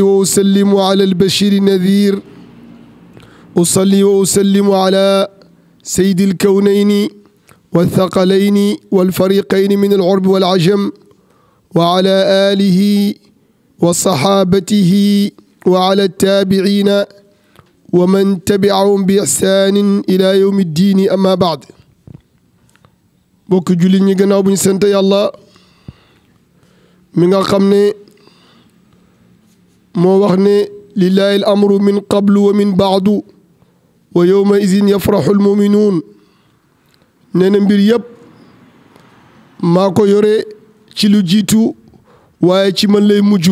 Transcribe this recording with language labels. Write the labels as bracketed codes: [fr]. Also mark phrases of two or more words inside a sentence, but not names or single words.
[ar] وأسلم على البشير النذير، أصلي وأسلم على سيد الكونين والثقلين والفريقين من العرب والعجم، وعلى آله وصحابته وعلى التابعين ومن تبعهم بإحسان إلى يوم الدين. أما بعد، [wo] bokk jullit ñi gannaaw bu ñu sant yàlla mi nga xam ne moo wax ne [ar] لله الأمر من قبل ومن بعد ويومئذ يفرح المؤمنون. [wo] nee na mbir yëpp maa ko yore ci lu jiitu waaye ci man lay mujj.